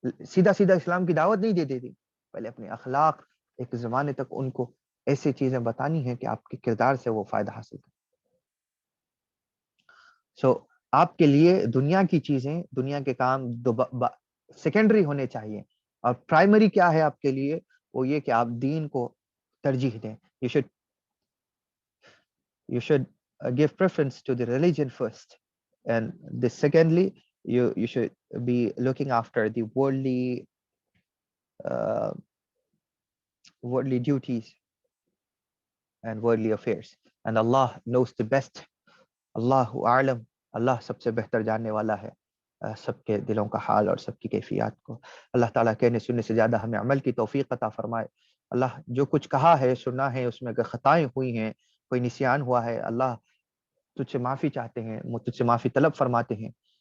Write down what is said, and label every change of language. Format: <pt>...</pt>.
<ur>سیدھا سیدھا اسلام کی دعوت نہیں دے دیتی, پہلے اپنے اخلاق ایک زمانے تک ان کو ایسی چیزیں بتانی ہیں کہ آپ کے کردار سے وہ فائدہ حاصل کریں. سو آپ کے لیے دنیا کی چیزیں, دنیا کے کام سیکنڈری ہونے چاہیے, اور پرائمری کیا ہے آپ کے لیے, وہ یہ کہ آپ دین کو ترجیح دیں.</ur> <en>You should give preference to the religion first, and this secondly you should be looking after the worldly duties and worldly affairs, and Allah knows the best.</en> <ur>Allahu a'lam, اللہ سب سے بہتر جاننے والا ہے سب کے دلوں کا حال اور سب کی کیفیات کو. اللہ تعالیٰ کہنے سننے سے زیادہ ہمیں عمل کی توفیق عطا فرمائے. اللہ جو کچھ کہا ہے سنا ہے اس میں اگر خطائیں ہوئی ہیں, کوئی نسیان ہوا ہے, اللہ تجھ سے معافی چاہتے ہیں, تجھ سے معافی طلب فرماتے ہیں.</ur>